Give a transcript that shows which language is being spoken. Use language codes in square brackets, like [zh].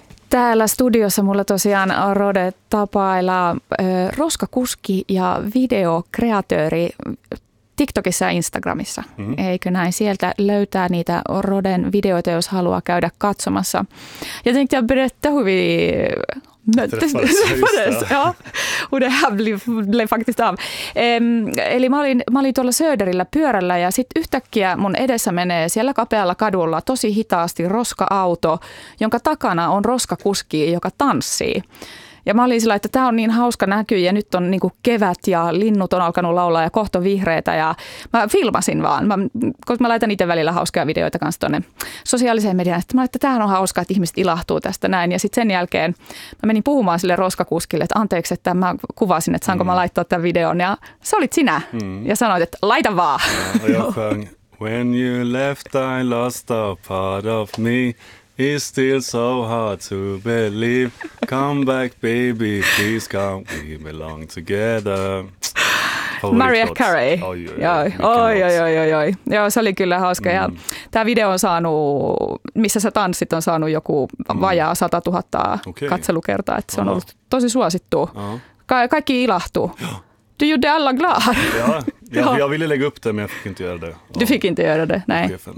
[fi] Täällä studiossa mulla tosiaan Rode tapailla roskakuski ja videokreatööri TikTokissa ja Instagramissa. Mm-hmm. Eikö näin? Sieltä löytää niitä Roden videoita, jos haluaa käydä katsomassa. [sv] Jag tänkte jag berätta hur vi träffades. Ja, hur det här blev faktiskt av. [fi] Eli mä olin tuolla Söderillä pyörällä ja sitten yhtäkkiä mun edessä menee siellä kapealla kadulla tosi hitaasti roska-auto, jonka takana on roskakuski, joka tanssii. Ja mä olin sillä, että tää on niin hauska näky ja nyt on niinku kevät ja linnut on alkanut laulaa ja kohta vihreitä ja mä filmasin vaan. Koska mä laitan itse välillä hauskoja videoita kanssa tonne sosiaaliseen mediaan. Sitten mä olin, että tämähän on hauskaa, että ihmiset ilahtuu tästä näin. Ja sitten sen jälkeen mä menin puhumaan sille roskakuskille, että anteeksi, että mä kuvasin, että saanko mä laittaa tämän videon. Ja sä olit sinä ja sanoit, että laita vaan. [en] When you left I lost a part of me. It's still so hard to believe. Come back, baby, please come. We belong together. Mariah Carey. Oi. [fi] Joo, se oli kyllä hauska. Mm. Tämä video on saanut, missä sä tanssit, on saanut joku vajaa 100 000 katselukertaa. Että se on ollut tosi suosittu. Kaikki ilahtuu. [sv] Du gjorde alla glad. Ja, jag ville lägga upp det, men jag fick inte göra det. Du fick inte göra det, nej.